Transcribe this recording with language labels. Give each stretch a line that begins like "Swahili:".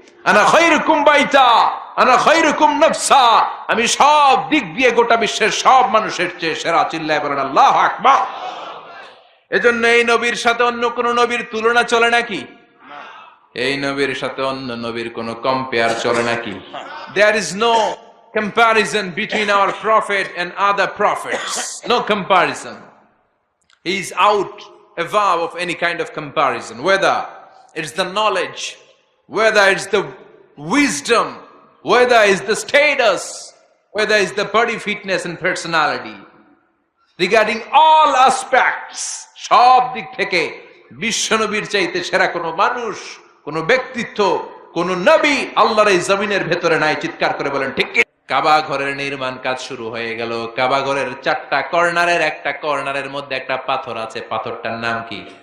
Arabic: আনা খায়রুকুম বাইতা আনা খায়রুকুম নাফসা,
Bangla: আমি সব দিক দিয়ে গোটা বিশ্বের সব মানুষের চেয়ে সেরা। চিল্লায় বলেন আল্লাহু আকবার। এজন্য এই নবীর সাথে অন্য কোন নবীর তুলনা চলে নাকি? এই নবীর সাথে অন্য নবীর কোন কম্পেয়ার চলে নাকি?
English: There is no comparison between our prophet and other prophets. No comparison. He is out above of any kind of comparison, whether it's the knowledge, whether it's the wisdom, whether it's the status, whether it's the body fitness and personality. Regarding all aspects,
Bangla: সব দিক থেকে বিশ্বনবীর চাইতে সেরা কোনো মানুষ, কোন ব্যক্তিত্ব, কোন নবী আল্লাহর এই জমিনের ভেতরে নাই। চিৎকার করে বলেন ঠিক কি? কাবা ঘরের নির্মাণ কাজ শুরু হয়ে গেল। কাবা ঘরের 4টা কর্নারের একটা কর্নারের মধ্যে একটা পাথর আছে, পাথরটার নাম কি?